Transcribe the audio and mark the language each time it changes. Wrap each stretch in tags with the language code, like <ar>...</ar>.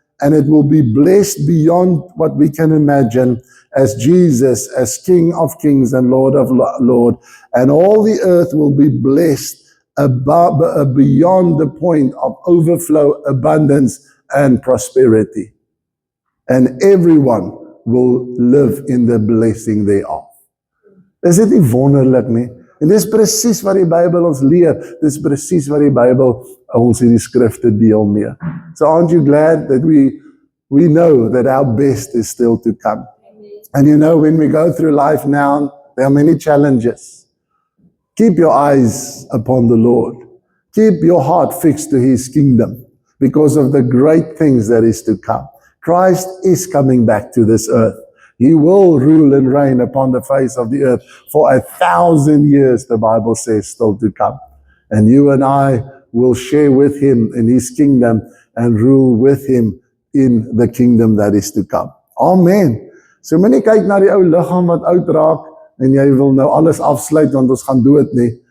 <en>and it will be blessed beyond what we can imagine as Jesus, as King of Kings and Lord of Lords, and all the earth will be blessed beyond the point of overflow, abundance, and prosperity. And everyone will live in the blessing thereof.</en> <af>Is dit nie wonderlik nie? En dis presies wat die Bybel ons leer. Dis presies wat die Bybel ons in die skrifte deel mee.</af> <en>So aren't you glad that we know that our best is still to come? And you know, when we go through life now, there are many challenges. Keep your eyes upon the Lord. Keep your heart fixed to His kingdom because of the great things that is to come. Christ is coming back to this earth. He will rule and reign upon the face of the earth for 1,000 years, the Bible says, still to come. And you and I will share with Him in His kingdom and rule with Him in the kingdom that is to come. Amen.</en> <af>So moenie kyk na die ou liggaam wat oud raak en jy wil nou alles afsluit want ons gaan dood nie.</af>